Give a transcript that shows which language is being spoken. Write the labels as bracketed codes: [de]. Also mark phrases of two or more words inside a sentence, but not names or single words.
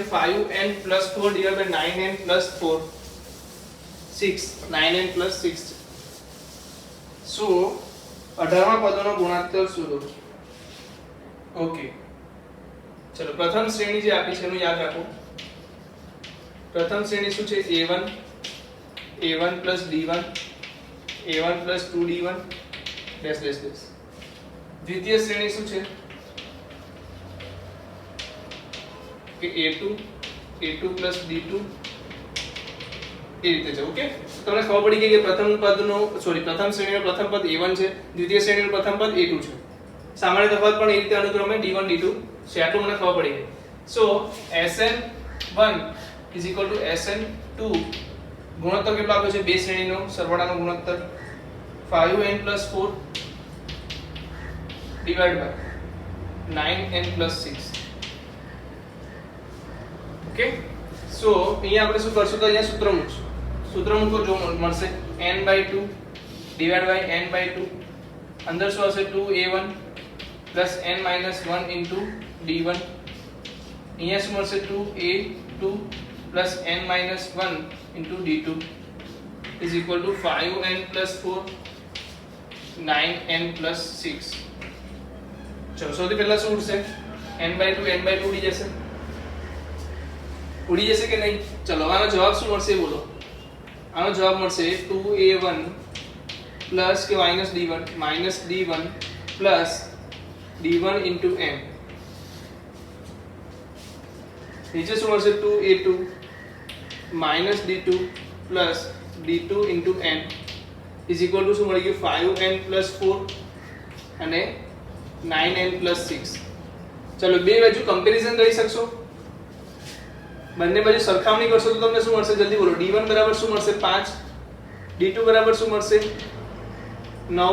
[gu] 5n + 4 / 9n + 4 6 9n + 6. સો 18મા પદોનો ગુણોત્તર શોધો. ઓકે ચલો પ્રથમ શ્રેણી જે આપી છે એનું યાદ રાખો. પ્રથમ શ્રેણી શું છે? a1 + d1 a1 + 2d1 ડેશ ડેશ ડેશ. દ્વિતીય શ્રેણી શું છે? કે a2 + d2 એ રીતે છે. ઓકે તમને ખબર પડી ગઈ કે પ્રથમ શ્રેણીનો પ્રથમ પદ a1 છે, દ્વિતીય શ્રેણીનો પ્રથમ પદ a2 છે. સામાન્ય તફાવત પણ એ રીતે અનુક્રમે d1 d2 છે. આટલું મને ખબર પડી ગઈ. સો sn1 [en] is equal to [gu] sn2 ગુણોત્તર કેટલો આપ્યો છે બે શ્રેણીનો સરવાળાનો ગુણોત્તર 5n + 4 [en] divide by [gu] 9n + 6. [en] okay so [gu] અહીંયા આપણે શું કરશું તો અહીંયા સૂત્ર મૂકો જો મળશે n/2 [en] divide by [gu] n/2 અંદર શું હશે 2a1 + n - 1 * d1 અહીંયા શું મળશે 2a2 + n - 1 * d2 [en] is equal to [gu] 5n + 4 9n + 6. ચલો સૌથી પહેલા શું ઉડશે n/2 ઉડી જશે કે નહીં? ચલો આનો જવાબ શું મળશે બોલો. આનો જવાબ મળશે 2a1 પ્લસ કે માઈનસ d1 પ્લસ d1 * n. નીચે શું મળશે 2a2 માઈનસ d2 પ્લસ d2 * n [en] is equal to [gu] શું મળી ગયું 5n + 4 અને 9n + 6. ચલો બે બાજુ કમ્પેરીઝન કરી શકશો, બંને બાજુ સરખામણી કરશો તો તમને શું મળશે જલ્દી બોલો. d1 બરાબર શું મળશે 5, d2 બરાબર શું મળશે 9.